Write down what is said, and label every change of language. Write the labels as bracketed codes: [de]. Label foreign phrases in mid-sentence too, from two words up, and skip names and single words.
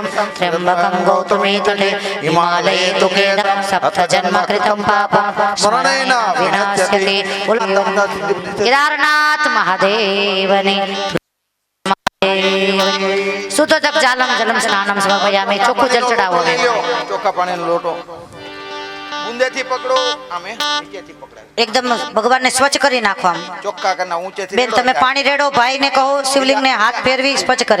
[sa] त्र्यम्बकं गौतमीतटे हिमालये तु केदारं सप्तजन्मकृतं पापं स्मरणेन विनाश्यति केदारनाथ महादेवने सुतोदक जालम जलम स्नानम समर्पयामि [gu] ચોખ્ખું જલ ચડાવો ચોખ્ખા પાણીનો લોટો બુંદેથી પકડો આમે નીચેથી પકડાય એકદમ ભગવાનને સ્વચ્છ કરી નાખો આમ ચોખ્ખા કરના ઊંચેથી બેન તમે પાણી રેડો ભાઈને કહો શિવલિંગને હાથ ફેરવી સ્વચ્છ કરે